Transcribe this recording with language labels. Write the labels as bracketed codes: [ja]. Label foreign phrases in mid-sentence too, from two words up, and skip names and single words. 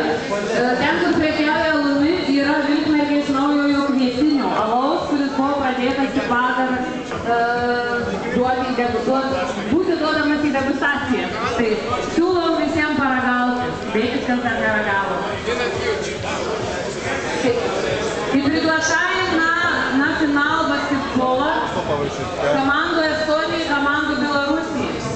[lt] Ten, kur prekiauja alumi, yra Vilkmergės naujojo kviestinio alaus, kuris buvo pradėtas tik vakar būti duodamas į degustaciją. Tai siūlom visiems paragauti, bėkit, kas dar neragavo. [ru] И приглашаем на финал баскетбола команду Эстонии и команду Белоруссии.